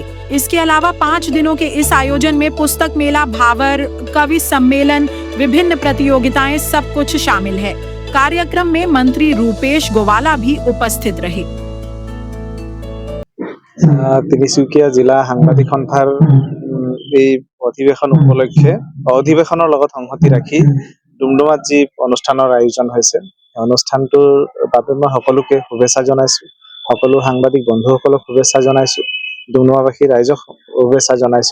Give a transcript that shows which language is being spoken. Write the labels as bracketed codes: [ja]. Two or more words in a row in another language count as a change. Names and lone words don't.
[hi] इसके अलावा 5 दिनों के इस आयोजन में पुस्तक मेला, भावर, कवि सम्मेलन, विभिन्न प्रतियोगिताएं सब कुछ शामिल है। कार्यक्रम में मंत्री रूपेश गोवाला भी उपस्थित रहे। [as] तिनिसुकिया जिला সাংবাদিক সন্থাৰ এই অধিৱেশনৰ লগত সংহতি ৰাখি ডুমডুমাত যি অনুষ্ঠানৰ আয়োজন হৈছে, অনুষ্ঠানটোৰ বাবে মই সকলোকে শুভেচ্ছা জনাইছো। সকলো সাংবাদিক বন্ধুসকলক শুভেচ্ছা জনাইছো। ডুমডুমাবাসী ৰাইজক শুভেচ্ছা জনাইছো।